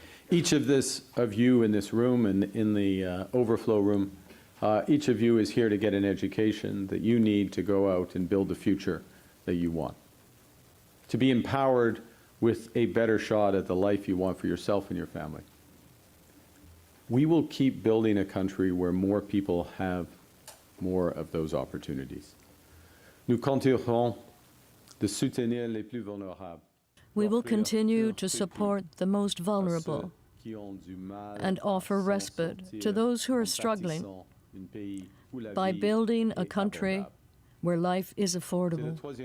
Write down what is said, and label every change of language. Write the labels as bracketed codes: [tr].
[en] Each of you in this room and in the overflow room, each of you is here to get an education that you need to go out and build the future that you want. To be empowered with a better shot at the life you want for yourself and your family. We will keep building a country where more people have more of those opportunities. [fr] Nous continuerons de soutenir les plus vulnérables. [en] We will continue to support the most vulnerable and offer respite to those who are struggling by building a country where life is affordable.